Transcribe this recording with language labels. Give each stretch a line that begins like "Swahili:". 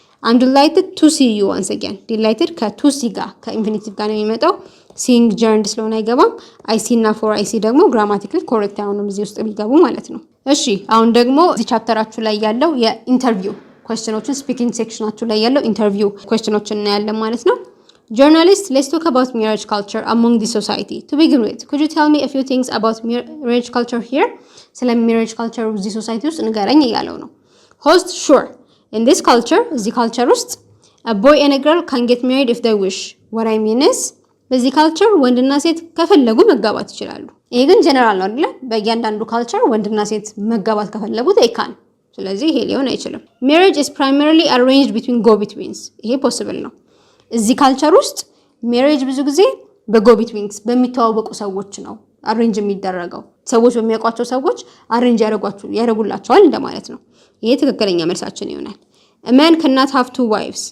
English: I'm delighted to see you once again።
Amharic: delighted ከቱ ሲ ጋር ከኢንፊኒቲቭ ጋር ነው የሚመጣው። ሲንግ ጀርንድ ስለሆነ አይገባም። አይ ሲ እና ፎር አይ ሲ ደግሞ ግራማቲካሊ ኮሬክት አሁንም እዚህ ውስጥ ቢገቡ ማለት ነው። እሺ አሁን ደግሞ እዚህ ቻፕተራችሁ ላይ ያለው የኢንተርቪው ኩዌስችኖችን ስፒኪንግ ሴክሽናችሁ ላይ ያለው ኢንተርቪው ኩዌስችኖችን እናያለን ማለት ነው።
English: Journalist, let's talk about marriage culture among the society. To begin with, could you tell me a few things about marriage culture here?
Amharic: ስለ marriage culture እዚህ ሶሳይቲ ውስጥ ንገረኝ እያለው ነው።
English: Host, sure. In this culture,
Amharic: እዚህ culture ውስጥ
English: a boy and a girl can get married if they wish. What I mean is,
Amharic: በዚህ culture ወንድና ሴት ከፈለጉ መጋባት ይችላሉ። ይሄ ግን ጀነራል ነው አይደለ? በእያንዳንዱ culture ወንድና ሴት መጋባት ከፈለጉ
English: they can።
Amharic: ስለዚህ ይሄ ሊሆን አይችልም።
English: Marriage is primarily arranged between go-betweens.
Amharic: ይሄ possible ነው። እዚህ ካልቸር ውስጥ ሜሬጅ ብዙ ጊዜ በጎ ቢትዊንስ በሚተዋወቁ ሰዎች ነው አሬንጅ የሚደረገው። ሰዎች በሚያውቋቸው ሰዎች አሬንጅ ያደርጉላቸዋል እንደማለት ነው። ይሄ ትክክለኛ መልሳችን ይሆናል።
English: a man cannot have two wives.